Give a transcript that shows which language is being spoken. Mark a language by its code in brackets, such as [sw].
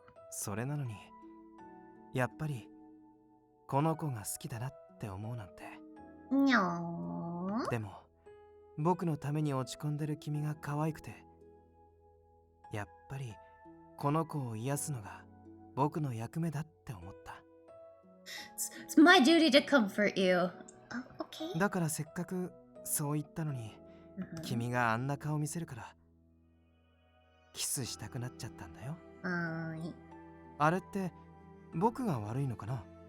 [ja] それなのにやっぱりこの子が好きだなって思うなんて。 [en] No. [ja] でも僕のために落ち込んでる君が可愛くて、やっぱりこの子を癒すのが僕の役目だって思った。 [en] It's my duty to comfort you. Okay. [ja] だからせっかくそう言ったのに、 Mm-hmm. 君があんな顔見せるからキスしたくなっちゃったんだよ。あれって僕が悪いのかな？